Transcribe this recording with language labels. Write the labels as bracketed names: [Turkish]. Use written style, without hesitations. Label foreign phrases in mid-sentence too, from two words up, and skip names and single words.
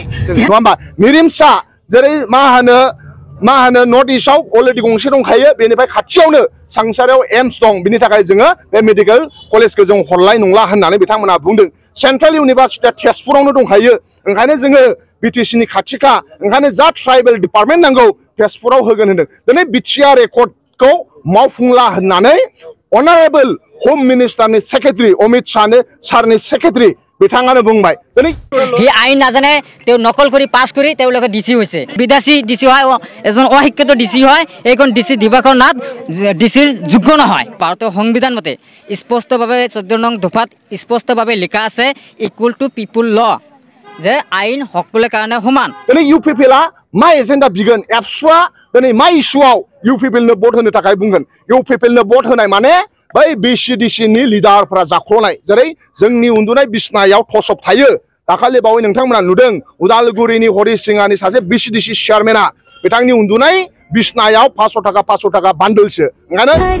[Bodo] नङा होमबा मिरिमसा जेरै मा होनो नर्थ इस्टआव अलरेडि गंसे दंखायो बेनिफ्राय खाथियावनो सांसारियाव एम्स दं बिनि थाखाय जोङो बे मेडिकेल कलेजखौ जों हरलाय नंला होननानै बिथांमोना बुंदों सेन्ट्रेल इउनिभारसिटिया तेजपुरावनो दंखायो ओंखायनो जोङो बिटिसिनि खाथिखा ओंखायनो जा [English] tribal department [Bodo] नांगौ तेजपुराव होगोन होनदों दिनै बिटिआर एकर्डखौ मावफुंला होननानै अनारेबल होम मिनिस्टारनि सेक्रेटारि अमित सारनि सेक्रेटारि बिथाङानो बुंबाय दिनै [Assamese] হি আইন নাজানে तेও নকল কৰি পাস কৰি তেওঁলোকে ডিসি হৈছে বিদেশী ডিসি হয় এজন অশিক্ষিত ডিসি হয় এইখন ডিসি দিবাকৰ নাত ডিসিৰ যোগ্য নহয় ভাৰতীয় সংবিধান মতে স্পষ্টভাৱে 14 নং দফাত স্পষ্টভাৱে লিখা আছে [English] equal to people law [Assamese] যে আইন সকলোৰে কাৰণে সমান [Bodo] दिनै इउपिपिएलआ मा एजेन्डा बिगोन एबसुआ दिनै मा इस्युआव इउपिपिएलनो भट होनो थाखाय बुंगोन इउपिपिएलनो भट होनाय माने बै बिसिडिसिनि लिडारफोरा जाख्ल'नाय जेरै जोंनि उन्दुनाय बिसनायाव थसब थायो दाखालि बावै नोंथांमोना नुदों उदालगुरिनि हरिसिङानि सासे बिसिडिसि चेयारमेना बिथांनि उन्दुनाय बिसनायाव 500 थाखा बान्डलसो ओंखायनो